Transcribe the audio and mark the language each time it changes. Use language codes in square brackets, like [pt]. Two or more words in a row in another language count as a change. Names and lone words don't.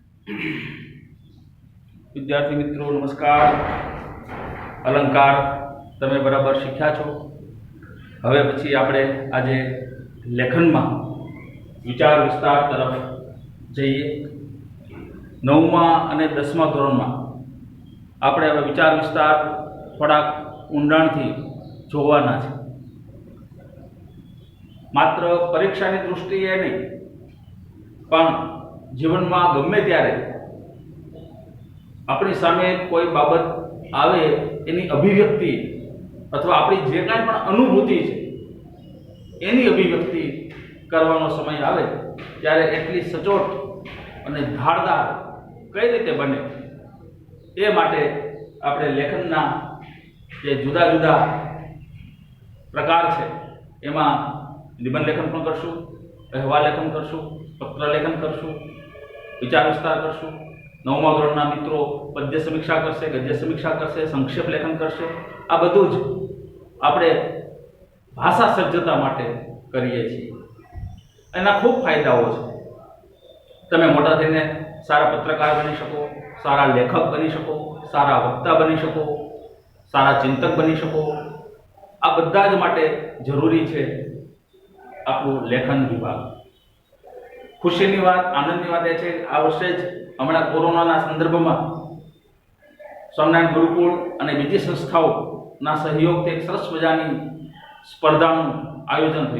[gu] વિદ્યાર્થી મિત્રો નમસ્કાર। અલંકાર તમે બરાબર શીખ્યા છો। હવે પછી આપણે આજે લેખનમાં વિચાર વિસ્તાર તરફ જઈએ। 9મા અને 10મા ધોરણમાં આપણે હવે વિચાર વિસ્તાર થોડા ઊંડાણથી જોવાના છે। માત્ર પરીક્ષાની દૃષ્ટિએ નહીં પણ જીવનમાં ગમે ત્યારે આપણી સામે કોઈ બાબત આવે એની અભિવ્યક્તિ અથવા આપણી જે કંઈ પણ અનુભૂતિ છે એની અભિવ્યક્તિ કરવાનો સમય આવે ત્યારે એટલી સચોટ અને ધારદાર કઈ રીતે બને એ માટે આપણે લેખનના જે જુદા જુદા પ્રકાર છે એમાં નિબંધ લેખન પણ કરશું, અહેવાલ લેખન કરશું, પત્ર લેખન કરશું, વિચાર વિસ્તાર કરશું। 9મા ધોરણના મિત્રો પદ્ય સમીક્ષા કરશે, ગદ્ય સમીક્ષા કરશે, સંક્ષેપ લેખન કરશે। આ બધું જ આપણે ભાષા સજ્જતા માટે કરીએ છીએ। એના ખૂબ ફાયદાઓ છે। તમે મોટા થઈને સારા પત્રકાર બની શકો, સારા લેખક બની શકો, સારા વક્તા બની શકો, સારા ચિંતક બની શકો। આ બધા જ માટે જરૂરી છે આપણું લેખન વિભાગ। ખુશીની વાત, આનંદની વાત એ છે આ વર્ષે જ હમણાં કોરોનાના સંદર્ભમાં સ્વામિનારાયણ ગુરુકુળ અને બીજી સંસ્થાઓના સહયોગથી એક સરસ મજાની સ્પર્ધાનું આયોજન થયું।